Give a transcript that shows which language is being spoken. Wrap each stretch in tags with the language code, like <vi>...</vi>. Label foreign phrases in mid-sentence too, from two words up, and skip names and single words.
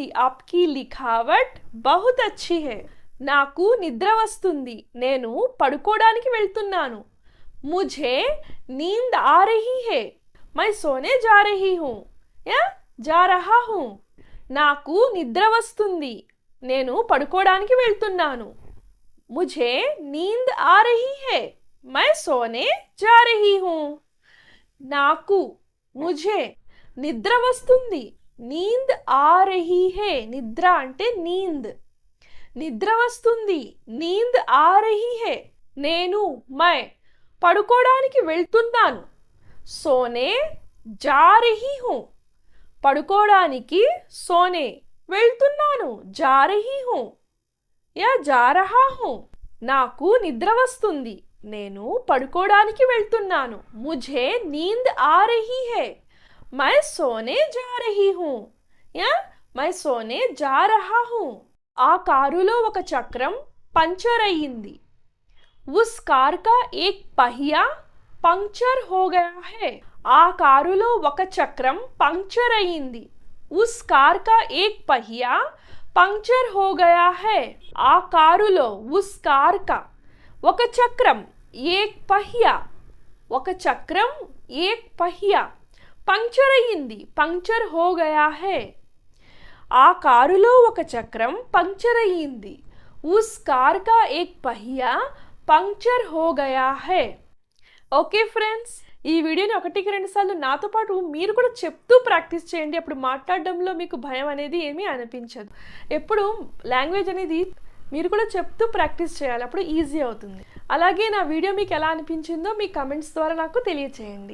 <hi>आपकी लिखावट बहुत अच्छी है.</hi> <te>నాకు నిద్ర వస్తుంది, నేను పడుకోవడానికి వెళ్తున్నాను.</te> <hi>मुझे नींद आ रही है. मैं सोने जा रही हूँ या जा रहा हूँ.</hi> <te>నాకు నిద్ర వస్తుంది, నేను పడుకోవడానికి వెళ్తున్నాను.</te> <hi>मुझे नींद आ रही है. मैं सोने जा रही हूँ.</hi> <te>నాకు, ముఝే నిద్ర వస్తుంది.</te> <hi>नींद आ रही है.</hi> <te>నిద్ర అంటే నీంద్. నిద్ర వస్తుంది.</te> <hi>नींद आ रही है.</hi> <te>నేను, మై పడుకోవడానికి వెళ్తున్నాను.</te> <hi>सोने जा रही हूँ.</hi> <te>పడుకోవడానికి, సోనే వెళ్తున్నాను,</te> <hi>जा रही हूँ या जा रहा हूँ.</hi> <te>నాకు నిద్ర వస్తుంది, నేను పడుకోవడానికి వెళ్తున్నాను.</te> <hi>मुझे नींद आ रही है, मैं सोने जा रही हूँ या मैं सोने जा रहा हूँ.</hi> <te>ఆ కారులో ఒక చక్రం పంచర్ అయ్యింది.</te> <hi>उस कार का एक पहिया पंक्चर हो गया है.</hi> <te>ఆ కారులో ఒక చక్రం పంక్చర్ అయ్యింది.</te> <hi>उस कार का एक पहिया पंक्चर हो गया है.</hi> <te>ఆ కారులో</te> <hi>उस कार का</hi> <te>ఒక చక్రం</te> <hi>एक पहिया</hi> <te>ఒక చక్రం</te> <hi>एक पहिया</hi> <te>పంక్చర్ అయ్యింది.</te> <hi>పంక్చర్ हो गया है.</hi> <te>ఆ కారులో ఒక చక్రం పంక్చర్ అయ్యింది.</te> <hi>उस कार का एक पहिया పంక్చర్ हो गया है.</hi> <en>Okay friends,</en> <te>ఈ వీడియోని ఒకటికి రెండు సార్లు నాతో పాటు మీరు కూడా చెప్తూ ప్రాక్టీస్ చేయండి. అప్పుడు మాట్లాడడంలో మీకు భయం అనేది ఏమీ అనిపించదు. ఎప్పుడు లాంగ్వేజ్ అనేది మీరు కూడా చెప్తూ ప్రాక్టీస్ చేయాలి, అప్పుడు ఈజీ అవుతుంది. అలాగే నా వీడియో మీకు ఎలా అనిపించిందో మీ కమెంట్స్ ద్వారా నాకు తెలియచేయండి.</te>